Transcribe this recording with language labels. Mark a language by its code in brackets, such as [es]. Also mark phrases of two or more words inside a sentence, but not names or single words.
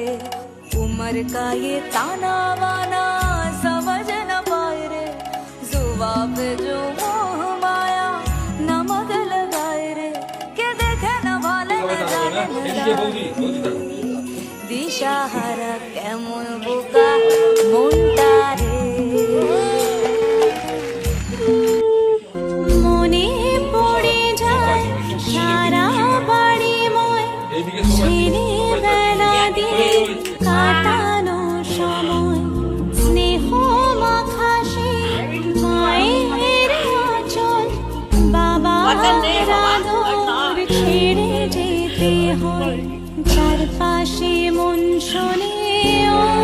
[hi] उम्र का ये ताना वाना समझ न पाए रे, जुबा पे जो मोह माया नमक लगाए रे, के देखे न भाले न जाने [bn] দিশাহারা কেমন বোকা মনটা রে। মনে পড়ে যায় সারা বাড়ি ময়, ছেলেবেলা দিয়ে কাটানো সময়, স্নেহ মাখা সে মায়ের আঁচল, বাবার আদর ছেড়ে যেতে হয়, চারপাশে মন শোনে ও,